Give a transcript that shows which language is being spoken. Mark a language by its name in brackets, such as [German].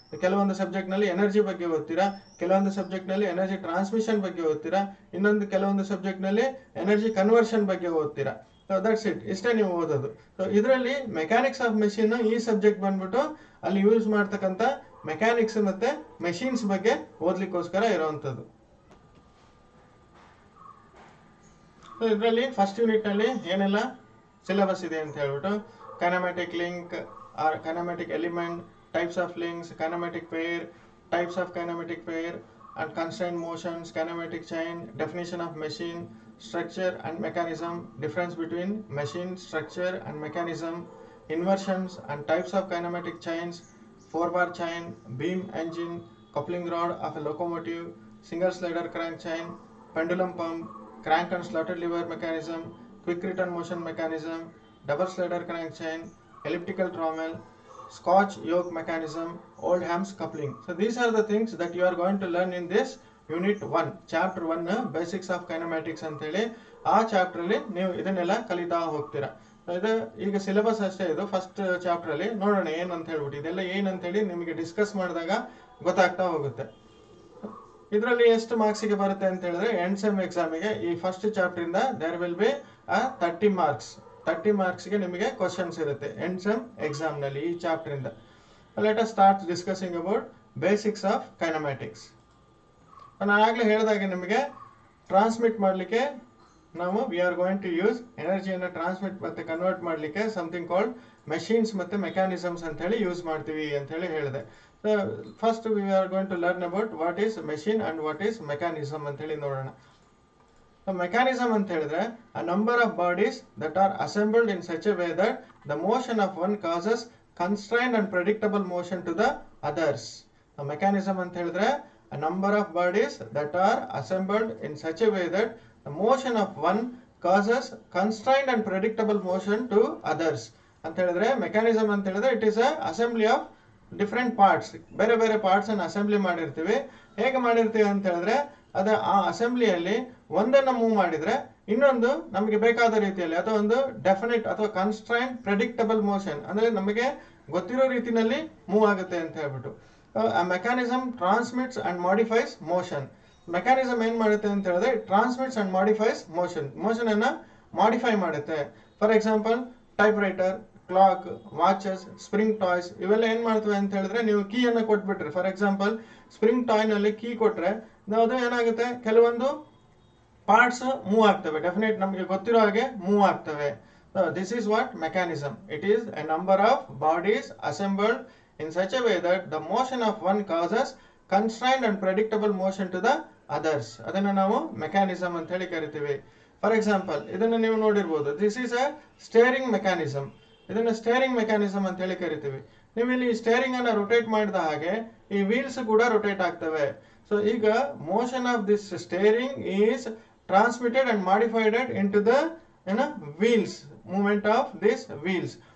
[Kannada] ಕೆಲವೊಂದು ಸಬ್ಜೆಕ್ಟ್ ನಲ್ಲಿ ಎನರ್ಜಿ ಬಗ್ಗೆ ಓದ್ತೀರಾ, ಕೆಲವೊಂದು ಸಬ್ಜೆಕ್ಟ್ ನಲ್ಲಿ ಎನರ್ಜಿ ಟ್ರಾನ್ಸ್ಮಿಷನ್ ಬಗ್ಗೆ ಓದ್ತೀರಾ, ಕೆಲವೊಂದು ಸಬ್ಜೆಕ್ಟ್ ನಲ್ಲಿ ಎನರ್ಜಿ ಕನ್ವರ್ಷನ್ ಬಗ್ಗೆ ಓದ್ತೀರಾ. [English] so that's it, [Kannada] ಇಷ್ಟೇ ನೀವು ಓದೋದು. ಸೊ ಇದರಲ್ಲಿ ಮೆಕ್ಯಾನಿಕ್ಸ್ ಆಫ್ ಮೆಷಿನ್ ಈ ಸಬ್ಜೆಕ್ಟ್ ಬಂದ್ಬಿಟ್ಟು ಅಲ್ಲಿ ಯೂಸ್ ಮಾಡ್ತಕ್ಕಂಥ ಮೆಕ್ಯಾನಿಕ್ಸ್ ಮತ್ತೆ ಮೆಷಿನ್ಸ್ ಬಗ್ಗೆ ಓದ್ಲಿಕ್ಕೋಸ್ಕರ ಇರುವಂತದ್ದು. ಇದರಲ್ಲಿ ಫಸ್ಟ್ ಯೂನಿಟ್ ನಲ್ಲಿ ಏನೆಲ್ಲ ಸಿಲೆಬಸ್ ಇದೆ ಅಂತ ಹೇಳ್ಬಿಟ್ಟು, [English] Kinematic link or kinematic element, types of links, kinematic pair, types of kinematic pair and constraint motions, kinematic chain, definition of machine, structure and mechanism, difference between machine, structure and mechanism, inversions and types of kinematic chains, 4-bar chain, beam engine, coupling rod of a locomotive, single slider crank chain, pendulum pump, crank and slotted lever mechanism, quick return motion mechanism, double slider crank chain, elliptical trommel, Scotch yoke mechanism, Oldham's coupling. So these are the things that you are going to learn in this unit 1, chapter 1, basics of kinematics [Kannada] ಅಂತ ಹೇಳಿ. ಆ chapter ಅಲ್ಲಿ ನೀವು ಇದನ್ನೆಲ್ಲ ಕಲಿತಾ ಹೋಗ್ತೀರಾ. ಇದು ಈಗ ಸಿಲೆಬಸ್ ಅಷ್ಟೇ, ಇದು ಫಸ್ಟ್ ಚಾಪ್ಟರ್ ಅಲ್ಲಿ ನೋಡೋಣ ಏನಂತ ಹೇಳ್ಬಿಟ್ಟು, ಇದೆಲ್ಲ ಏನಂತ ಹೇಳಿ ನಿಮಗೆ ಡಿಸ್ಕಸ್ ಮಾಡಿದಾಗ ಗೊತ್ತಾಗ್ತಾ ಹೋಗುತ್ತೆ. ಇದರಲ್ಲಿ ಎಷ್ಟು ಮಾರ್ಕ್ಸಿಗೆ ಬರುತ್ತೆ ಅಂತ ಹೇಳಿದ್ರೆ ಎಂಡ್ ಸೆಮ್ ಎಕ್ಸಾಮಿಗೆ ಈ ಫಸ್ಟ್ ಚಾಪ್ಟರ್ ಇಂದ [English] There will be 30 marks. [Kannada] 30 ಮಾರ್ಕ್ಸ್ಗೆ ನಿಮಗೆ ಕ್ವಶನ್ಸ್ ಇರುತ್ತೆ ಎಂಡ್ ಸೆಮ್ ಎಕ್ಸಾಮ್ ನಲ್ಲಿ ಈ ಚಾಪ್ಟರ್ ಇಂದ. [English] Let us start discussing about basics of kinematics. [Kannada] ನಾನು ಆಗಲೇ ಹೇಳಿದಾಗೆ ನಿಮಗೆ ಟ್ರಾನ್ಸ್ಮಿಟ್ ಮಾಡಲಿಕ್ಕೆ ನಾವು [English] we are going to use [Kannada] ಎನರ್ಜಿಯನ್ನು transmit ಮತ್ತೆ ಕನ್ವರ್ಟ್ ಮಾಡಲಿಕ್ಕೆ ಸಮಥಿಂಗ್ ಕಾಲ್ಡ್ ಮೆಷಿನ್ಸ್ ಮತ್ತೆ ಮೆಕ್ಯಾನಿಸಮ್ಸ್ ಅಂತ ಹೇಳಿ ಯೂಸ್ ಮಾಡ್ತೀವಿ ಅಂತ ಹೇಳಿ ಹೇಳಿದೆ. [English] first we are going to learn about what is machine and what is mechanism [Kannada] ಅಂತ ಹೇಳಿ ನೋಡೋಣ. [English] Mechanism [Kannada] ಅಂತ ಹೇಳಿದ್ರೆ [English] a number of bodies that are assembled in such a way that the motion of one causes constrained and predictable motion to the others. A mechanism [Kannada] ಅಂತ ಹೇಳಿದ್ರೆ [English] a number of bodies that are assembled in such a way that the motion of one causes constrained and predictable motion to others. [Kannada] ಅಂತ ಹೇಳಿದ್ರೆ mechanism ಅಂತ ಹೇಳಿದ್ರೆ [English] it is a assembly of different parts, [Kannada] ಬೇರೆ ಬೇರೆ parts ಅನ್ನು assembly ಮಾಡಿರ್ತೀವಿ. ಹೇಗೆ ಮಾಡಿರ್ತೀವಿ ಅಂತ ಹೇಳಿದ್ರೆ ಅದ ಆ ಅಸೆಂಬ್ಲಿಯಲ್ಲಿ ಒಂದನ್ನು ಮೂವ್ ಮಾಡಿದ್ರೆ ಇನ್ನೊಂದು ನಮಗೆ ಬೇಕಾದ ರೀತಿಯಲ್ಲಿ ಅಥವಾ ಒಂದು ಡೆಫಿನೆಟ್ ಅಥವಾ ಕನ್ಸ್ಟ್ರೈನ್ ಪ್ರೆಡಿಕ್ಟಬಲ್ ಮೋಷನ್ ಅಂದ್ರೆ ನಮಗೆ ಗೊತ್ತಿರೋ ರೀತಿನಲ್ಲಿ ಮೂವ್ ಆಗುತ್ತೆ ಅಂತ ಹೇಳ್ಬಿಟ್ಟು. [English] a mechanism transmits and modifies motion. [Kannada] Mechanism ಏನು ಮಾಡುತ್ತೆ ಅಂತ ಹೇಳಿದ್ರೆ ಟ್ರಾನ್ಸ್ಮಿಟ್ಸ್ ಅಂಡ್ ಮಾಡಿಫೈಸ್ ಮೋಷನ್ ಅನ್ನ ಮಾಡಿಫೈ ಮಾಡುತ್ತೆ. For example type writer, clock, watches, spring toys ಇವೆಲ್ಲ ಏನು ಮಾಡ್ತವೆ ಅಂತ ಹೇಳಿದ್ರೆ ನೀವು ಕೀಯನ್ನು ಕೊಟ್ಬಿಟ್ರಿ. ಫಾರ್ ಎಕ್ಸಾಂಪಲ್ ಸ್ಪ್ರಿಂಗ್ ಟಾಯ್ನಲ್ಲಿ ಕೀ ಕೊಟ್ರೆ ಅದು ಏನಾಗುತ್ತೆ, ಕೆಲವೊಂದು ಪಾರ್ಟ್ಸ್ ಮೂವ್ ಆಗ್ತವೆ, ಡೆಫಿನೆಟ್ ನಮಗೆ ಗೊತ್ತಿರೋ ಹಾಗೆ ಮೂವ್ ಆಗ್ತವೆ. [English] This is what mechanism. It is a number of bodies assembled in such a way that the motion of one causes constrained and predictable motion to the others. [Kannada] ಅದನ್ನ ನಾವು mechanism ಅಂತ ಹೇಳಿ ಕರಿತೀವಿ. For example ಇದನ್ನ ನೀವು ನೋಡಿರ್ಬೋದು, [English] This is a steering mechanism. [Kannada] ಇದನ್ನ steering mechanism ಅಂತ ಹೇಳಿ ಕರಿತೀವಿ. ನೀವು ಇಲ್ಲಿ ಸ್ಟೇರಿಂಗ್ ಅನ್ನ ರೊಟೇಟ್ ಮಾಡಿದ ಹಾಗೆ ಈ ವೀಲ್ಸ್ ಕೂಡ ರೊಟೇಟ್ ಆಗ್ತವೆ. [English] So ಈಗ motion of this steering is transmitted and modified into the wheels, movement of this wheels.